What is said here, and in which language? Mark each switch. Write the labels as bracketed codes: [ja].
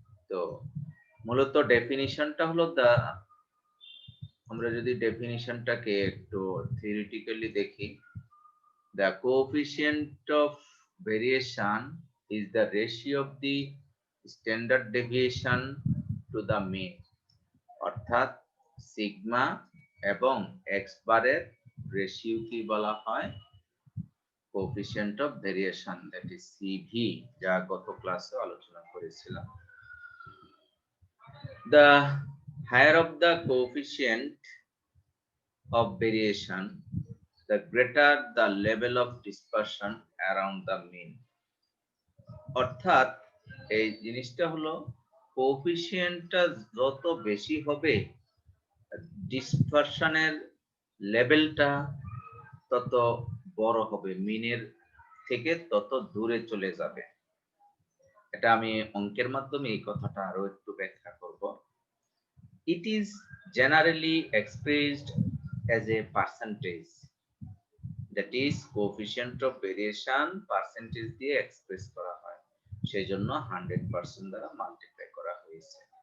[bn] তো মূলত ডেফিনিশনটা হলো আমরা যদি ডেফিনিশনটাকে একটু থিওরিটিক্যালি দেখি, [en] the coefficient of variation is the ratio of the standard deviation to the mean, [bn] অর্থাৎ সিগমা এবং এক্স বারের রেশিও কি বলা হয়? Coefficient of variation, [en] that is CV, [bn] যা গত ক্লাসে আলোচনা করেছিলাম। [en] The higher of the coefficient of variation, the greater the level of dispersion around the mean. [bn] অর্থাৎ এই জিনিসটা হলো কোএফিসিয়েন্টটা যত বেশি হবে ডিসপারশনের লেভেলটা তত বড় হবে, মিনের থেকে তত দূরে চলে যাবে। এটা আমি অঙ্কের মাধ্যমে এই কথাটা আরো একটু ব্যাখ্যা করব। [en] It is generally expressed as a percentage, that is coefficient of variation percentage [bn] দিয়ে এক্সপ্রেস করা হয়, সেই জন্য 100% দ্বারা মাল্টিপ্লাই করা হয়েছে।